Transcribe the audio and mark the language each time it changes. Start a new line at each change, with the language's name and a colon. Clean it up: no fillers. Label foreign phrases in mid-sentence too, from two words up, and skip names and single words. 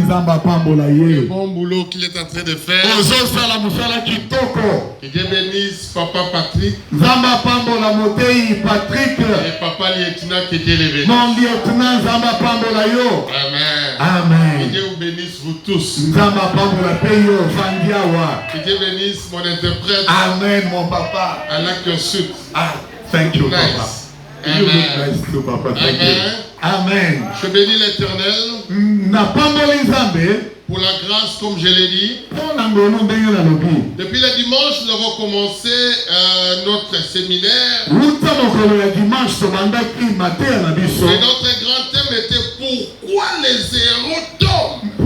French: Le bon boulot qu'il est en train de faire. Que Dieu bénisse Papa Patrick. Et Papa Lieutenant, que Dieu les bénisse. Amen. Amen. Que Dieu vous bénisse vous tous. Que Dieu bénisse mon interprète. Amen, mon papa. Allah Kyosut.
English: Ah, thank you, Nice. papa. You look nice too, papa. Thank you.
French: Amen. Je bénis l'Éternel pour la grâce, comme je l'ai dit. Depuis le dimanche, nous avons commencé notre séminaire. Et notre grand thème était pourquoi les héros tombent.